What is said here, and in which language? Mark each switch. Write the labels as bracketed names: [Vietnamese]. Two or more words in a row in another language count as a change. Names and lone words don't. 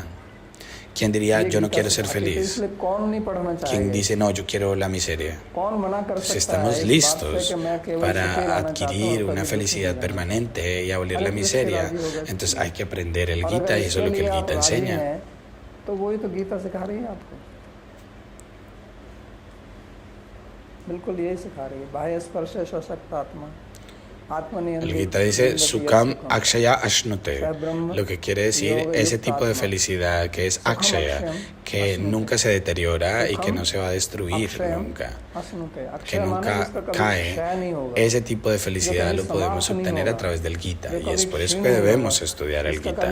[Spanish] ¿Quién diría, yo no quiero ser feliz? ¿Quién dice, no, yo quiero la miseria? Si estamos listos para adquirir una felicidad permanente y abolir la miseria, entonces hay que aprender el Gita, y eso es lo que el Gita enseña. [Hindi] बिल्कुल यही सिखा रही है बाह्य स्पर्श सशक्त आत्मा [Spanish] El Gita dice [Sanskrit] सुखम् अक्षय अश्नुते, [Spanish] lo que quiere decir ese tipo de felicidad que es Akshaya, que nunca se deteriora y que no se va a destruir nunca, que nunca cae. Ese tipo de felicidad lo podemos obtener a través del Gita, y es por eso que debemos estudiar el Gita.